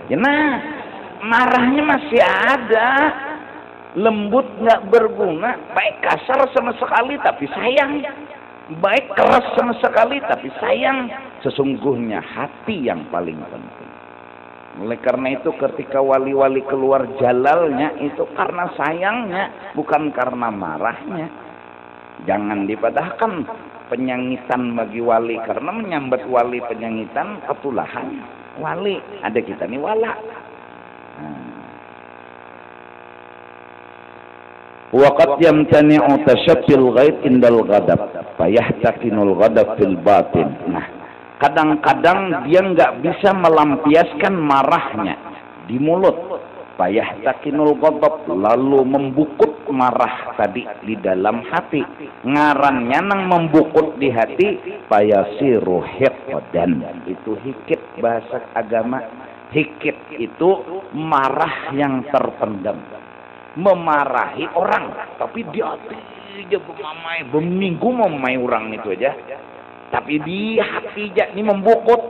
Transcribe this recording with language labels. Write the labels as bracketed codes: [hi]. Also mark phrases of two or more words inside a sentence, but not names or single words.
[id] Ya nah, marahnya masih ada, lembut nggak berguna, baik kasar sama sekali tapi sayang, baik keras sama sekali tapi sayang. Sesungguhnya hati yang paling penting. Oleh karena itu ketika wali-wali keluar jalalnya itu karena sayangnya, bukan karena marahnya. [bjn] Jangan dipadahkan penyangitan bagi wali, karena menyambat wali penyangitan ketulahan wali. Ada kita nih [ar] wala. وقد يمتنع تشفي الغيظ عند الغضب فيحتقن الغضب في الباطن. [id] Nah, kadang-kadang dia nggak bisa melampiaskan marahnya di mulut, [ar] فيحتقن الغضب, [bjn] lalu membukut marah tadi di dalam hati. Ngarannya nang membukut di hati, [ar] فيصير حقدا. [id] Itu hikit bahasa agama. [bjn] Hikit itu marah yang terpendam, memarahi orang tapi di hati aja memamai, berminggu memamai orang itu aja, tapi di hati aja ini membukut.